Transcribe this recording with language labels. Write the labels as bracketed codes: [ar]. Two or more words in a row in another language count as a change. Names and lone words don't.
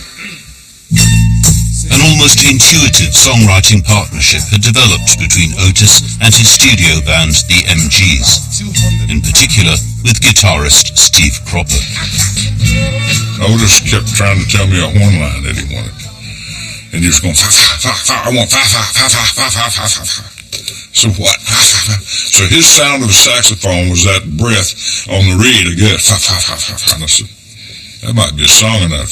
[en] An almost intuitive songwriting partnership had developed between Otis and his studio band, the MGs, in particular with guitarist Steve Cropper. Otis kept trying to tell me a horn line that he wanted. And he was going, fa, fa, fa, fa, I want fa, fa, fa, fa, fa, fa, fa, fa, fa. So what? So his sound of the saxophone was that breath on the reed again. Fa, fa, fa, fa, fa. And I said, that might be a song in that.